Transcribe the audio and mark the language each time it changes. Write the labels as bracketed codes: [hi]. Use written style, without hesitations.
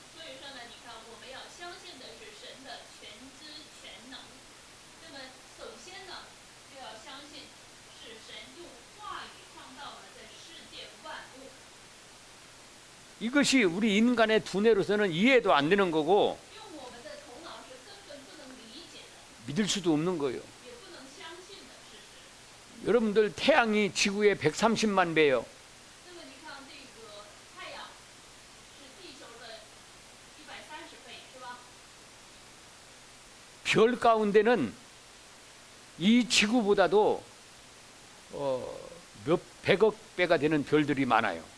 [zh] 所以说呢，你看我们要相信的是神的全知全能。那么首先呢，就要相信是神用话语创造了这世界万物。 [ko] 이것이 우리 인간의 두뇌로서는 이해도 안 되는 거고 [zh] 用我们的头脑是根本不能理解的， [ko] 믿을 수도 없는 거예요. [zh] 也不能相信的事实。 [ko] 여러분들 태양이 지구의 130만 배예요. [zh] 那么你看这个太阳是地球的130倍，是吧？ [ko] 별 가운데는 이 지구보다도 몇 백억 배가 되는 별들이 많아요.